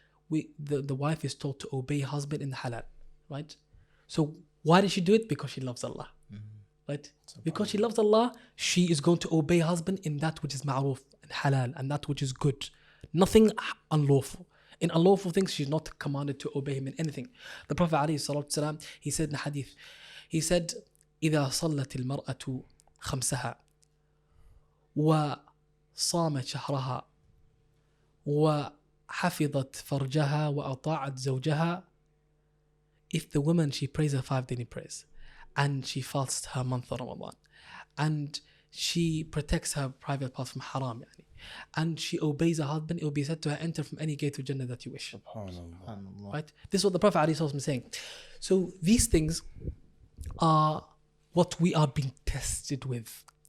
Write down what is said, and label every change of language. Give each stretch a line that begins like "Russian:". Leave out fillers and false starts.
English: The wife is told to obey husband in the halal, right? So why did she do it? Because she loves Allah. Right? Because she loves Allah, she is going to obey husband in that which is ma'ruf and halal and that which is good. Nothing unlawful. In unlawful things, she's not commanded to obey him in anything. The Prophet ﷺ, he said in a hadith, he said,
Arabic: إِذَا صَلَّتِ الْمَرْأَةُ خَمْسَهَا وَصَامَتْ شَهْرَهَا وَحَفِظَتْ فَرْجَهَا وَأَطَاعَتْ زَوْجَهَا.
English: If the woman, she prays her 5 daily prayers, and she fasts her month of Ramadan, and she protects her private part from haram, and she obeys her husband, it will be said to her, enter from any gate of Jannah that you wish. Right? This is what the Prophet ﷺ is saying. So these things are what we are being tested with.